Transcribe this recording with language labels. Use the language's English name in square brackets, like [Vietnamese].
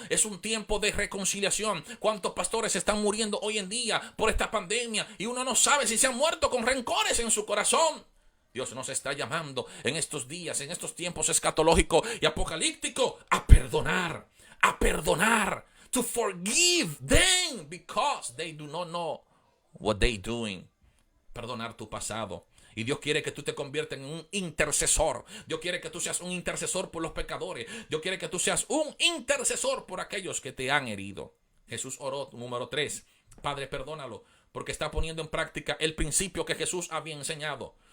[Spanish] Es un tiempo de reconciliación. ¿Cuántos pastores están muriendo hoy en día por esta pandemia? Y uno no sabe si se han muerto con rencores en su corazón. Dios nos está llamando en estos días, en estos tiempos escatológicos y apocalípticos, a perdonar, a perdonar. [English] To forgive them because they do not know what they doing. [Spanish] Perdonar tu pasado. Y Dios quiere que tú te conviertas en un intercesor. Dios quiere que tú seas un intercesor por los pecadores. Dios quiere que tú seas un intercesor por aquellos que te han herido. Jesús oró, número 3. Padre, perdónalo, porque está poniendo en práctica el principio que Jesús había enseñado.